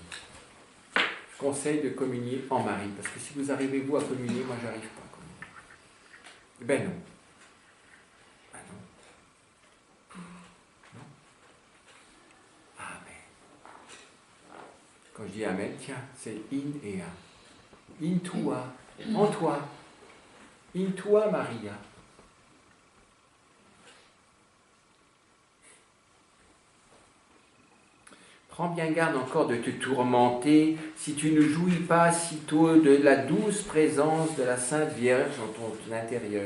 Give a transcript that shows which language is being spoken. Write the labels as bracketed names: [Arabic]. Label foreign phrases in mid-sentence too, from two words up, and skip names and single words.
[French] Je conseille de communier en Marie, parce que si vous arrivez vous à communier, moi j'arrive pas à communier. Ben non. Ben non. Non. Amen. Quand je dis Amen, tiens, c'est in et a. In toi, en toi. In toi, Maria. Prends bien garde encore de te tourmenter si tu ne jouis pas sitôt de la douce présence de la Sainte Vierge dans ton intérieur.